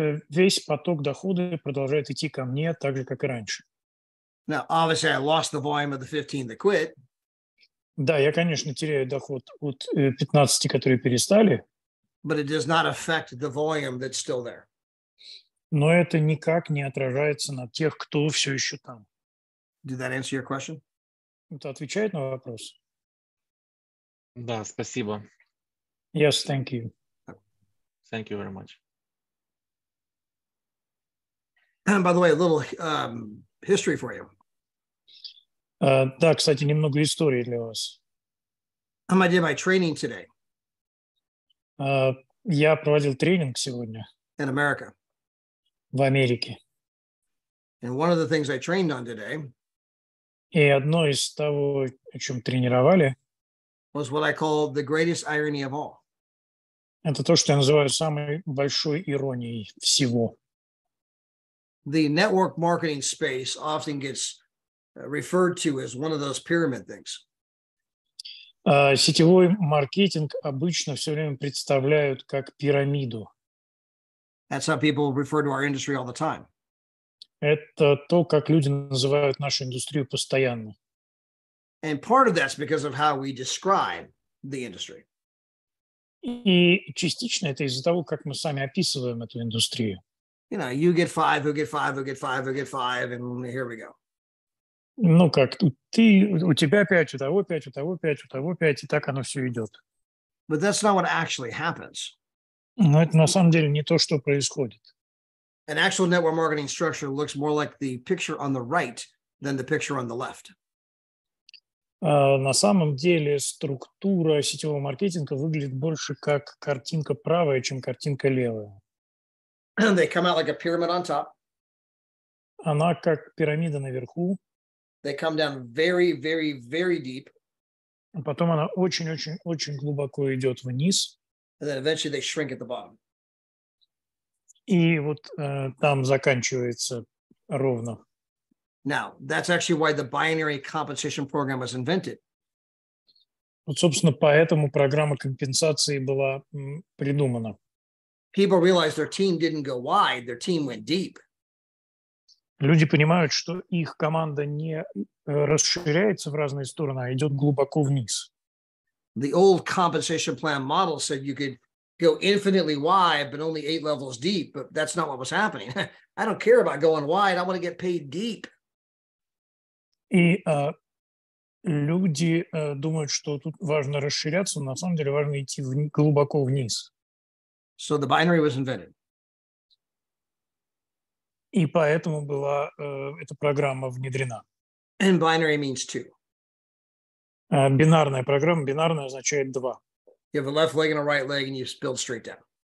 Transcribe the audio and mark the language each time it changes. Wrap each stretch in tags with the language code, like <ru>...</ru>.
<ru>весь поток дохода продолжает идти ко мне так же, как и раньше.</ru> <en>Now, obviously, I lost the volume of the 15 that quit,</en> <ru>Да, я, конечно, теряю доход от 15, которые перестали,</ru> <en>but it does not affect the volume that's still there.</en> <ru>но это никак не отражается на тех, кто все еще там.</ru> <en>Did that answer your question?</en> <ru>Это отвечает на вопрос? Да, спасибо.</ru> <en>Yes, thank you. Thank you very much. And by the way, a little history for you.</en> <ru>Да, кстати, немного истории для вас.</ru> <en>I did my training today</en> <ru>Я проводил тренинг сегодня</ru> <en>in America.</en> <ru>в Америке.</ru> <en>And one of the things I trained on today</en> <ru>И одно из того, о чем тренировали,</ru> <en>was what I call the greatest irony of all.</en> <ru>это то, что я называю самой большой иронией всего.</ru> <en>The network marketing space often gets referred to as one of those pyramid things.</en> <ru>Сетевой маркетинг обычно все время представляют как пирамиду.</ru> <en>That's how people refer to our industry all the time.</en> <ru>Это то, как люди называют нашу индустрию постоянно.</ru> <en>And part of that's because of how we describe the industry.</en> <ru>И частично это из-за того, как мы сами описываем эту индустрию.</ru> <en>You know, you get 5, who get 5, who get 5, who get 5, and here we go.</en> <ru>Ну как, у тебя 5, у того 5, у того 5, у того 5, и так оно все идет.</ru> <en>But that's not what actually happens.</en> <ru>Но это на самом деле не то, что происходит.</ru> <en>An actual network marketing structure looks more like the picture on the right than the picture on the left.</en> <ru>На самом деле структура сетевого маркетинга выглядит больше как картинка правая, чем картинка левая.</ru> <en>They come out like a pyramid on top.</en> <ru>Она как пирамида наверху,</ru> <en>They come down very, very, very deep.</en> <ru>а потом она очень-очень-очень глубоко идет вниз,</ru> <en>And then eventually they shrink at the bottom.</en> <ru>и вот там заканчивается ровно.</ru> <en>Now, that's actually why the binary compensation program was invented.</en> <ru>Вот, собственно, поэтому программа компенсации была придумана.</ru> <en>People realized their team didn't go wide, their team went deep.</en> <ru>Люди понимают, что их команда не расширяется в разные стороны, а идет глубоко вниз.</ru> <en>The old compensation plan model said you could go infinitely wide, but only 8 levels deep, but that's not what was happening. I don't care about going wide, I want to get paid deep.</en> <ru>И люди думают, что тут важно расширяться, но на самом деле важно идти глубоко вниз.</ru> <en>So the binary was invented.</en> <ru>И поэтому была эта программа внедрена.</ru> <en>And binary means 2.</en> <ru>Бинарная программа, бинарная означает 2.</ru> <en>You have a left leg and a right leg, and you build straight down.</en>